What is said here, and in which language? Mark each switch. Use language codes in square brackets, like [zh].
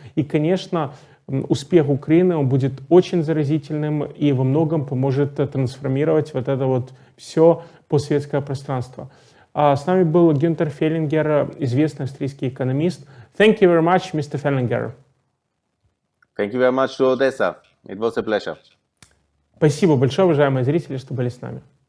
[ru] И, конечно, успех Украины, он будет очень заразительным и во многом поможет трансформировать вот это вот все постсоветское пространство. С нами был Гюнтер Фелингер, известный австрийский экономист. [en] Thank you very much, Mr. Фелингер. Thank you very much to Odessa. It was a pleasure. [ru] Спасибо большое, уважаемые зрители, что были с нами.